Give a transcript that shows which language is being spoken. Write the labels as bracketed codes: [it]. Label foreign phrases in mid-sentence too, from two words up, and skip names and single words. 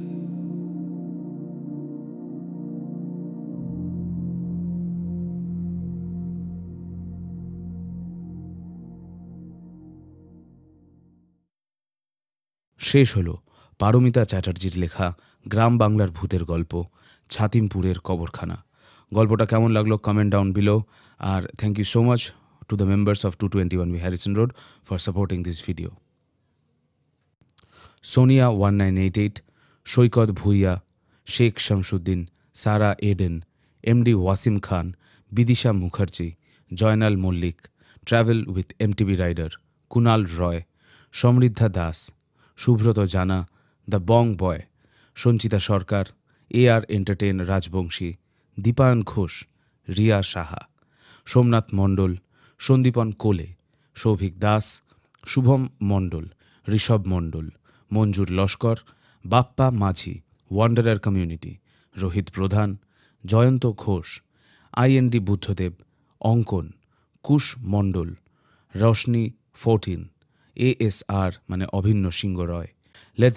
[bn] শেষ হলো পারমিতা চ্যাটার্জির লেখা গ্রাম বাংলার ভূতের গল্প ছাতিমপুরের কবরখানা। গল্পটা কেমন লাগলো [en] comment down below. আর thank you so much to the members of 221B Harrison Road for supporting this video. Sonia 1988, Shoykot Bhuiya, Sheikh Shamsuddin, Sarah Aden, MD Wasim Khan, Bidisha Mukherjee, Joynal Mollik, Travel with MTB Rider, Kunal Roy, Somriddha Das, Shubhroto Jana, The Bong Boy, Sonchita Sarkar, AR Entertain Rajbongshi, Dipayan Ghosh, Riya Saha, Somnath Mondol, [bn] সন্দীপন কোলে, সৌভিক দাস, শুভম মণ্ডল, ঋষভ মণ্ডল, মঞ্জুর লস্কর, বাপ্পা মাঝি, ওয়ান্ডারার কমিউনিটি, রোহিত প্রধান, জয়ন্ত ঘোষ, IND বুদ্ধদেব, অঙ্কন, কুশ মণ্ডল, রশনি 14, ASR মানে অভিন্ন সিংহ রয়, লেটস